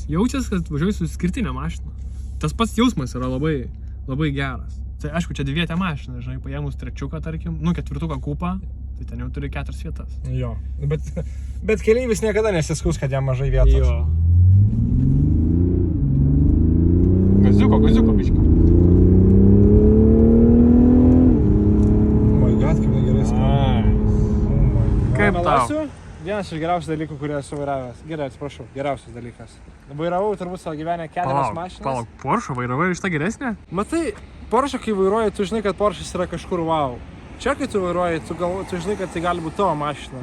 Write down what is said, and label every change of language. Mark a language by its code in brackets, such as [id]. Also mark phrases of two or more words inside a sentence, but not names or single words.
[lt] Jaučiasi, kad važiuosi su skirtinė mašina. Tas pats jausmas yra labai, labai geras. Tai aišku, čia dvivietė mašina, žinai, paėmus trečiuką, tarkim, ketvirtuką kupą, tai ten jau turi 4 vietas. Jo, bet keleivis niekada nesiskus, kad jam mažai vietos. Jo. Gaziuko biškį. [en] Oh my god, [lt] kaip negerai skamba. Kaip tau? Vienas iš geriausių dalykų, kurį esu vairavęs. Gerai, atsiprašau, geriausias dalykas. Vairavau turbūt savo gyvenę 4 mašinas. Palauk, Porsche vairavai iš tą geresnę? Matai, Porsche, kai vairuoji, tu žinai, kad Porsche yra kažkur wow. Čia, kai tu vairuoji, tu žinai, kad tai gali būti tavo mašina.